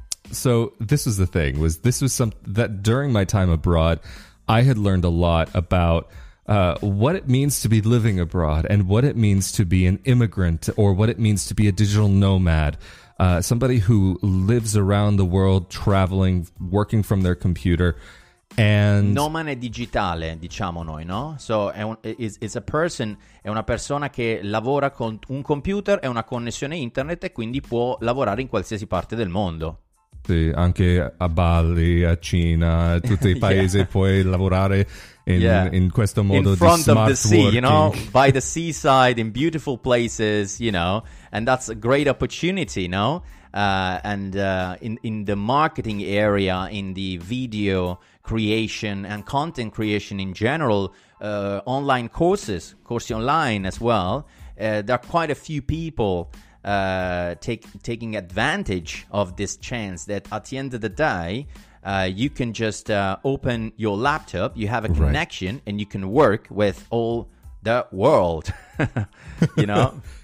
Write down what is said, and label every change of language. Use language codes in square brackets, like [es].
[en] So this was the thing, this was some that during my time abroad, I had learned a lot about what it means to be living abroad and what it means to be an immigrant or what it means to be a digital nomad, somebody who lives around the world, traveling, working from their computer. And [it] nomade digitale, diciamo noi, no? [en] So is a person, [it] è una persona che lavora con un computer e una connessione internet e quindi può lavorare in qualsiasi parte del mondo. Sì, anche a Bali, a Cina, tutti i paesi puoi lavorare in questo modo [en] in front [it] di smart [en] the sea, [it] working. [en] you know, by the seaside, in beautiful places, you know, and that's a great opportunity, no? And in the marketing area, in the video creation and content creation in general, online courses online as well, there are quite a few people taking advantage of this chance that at the end of the day, you can just open your laptop, you have a connection, and you can work with all the world, you know?